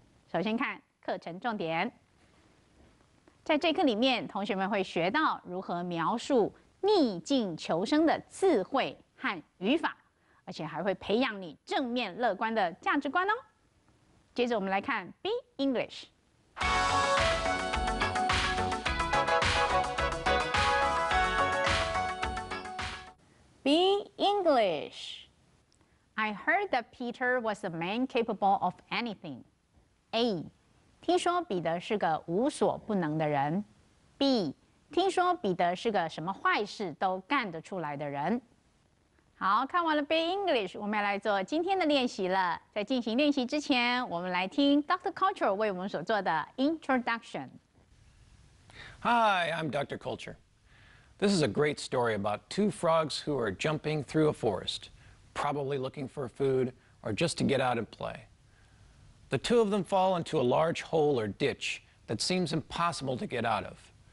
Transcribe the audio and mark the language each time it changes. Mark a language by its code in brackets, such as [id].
[zh] 首先看课程重点，在这课里面，同学们会学到如何描述逆境求生的智慧和语法，而且还会培养你正面乐观的价值观哦。接着我们来看 Be English。Be English. [en] I heard that Peter was a man capable of anything. A. [zh] 听说彼得是个无所不能的人。 [en] B. [zh] 听说彼得是个什么坏事都干得出来的人。好，看完了 Be English， 我们要来做今天的练习了。在进行练习之前，我们来听 Dr. Culture 为我们所做的 Introduction。 [en] Hi, I'm Dr. Culture. This is a great story about two frogs who are jumping through a forest, probably looking for food or just to get out and play. The two of them fall into a large hole or ditch that seems impossible to get out of.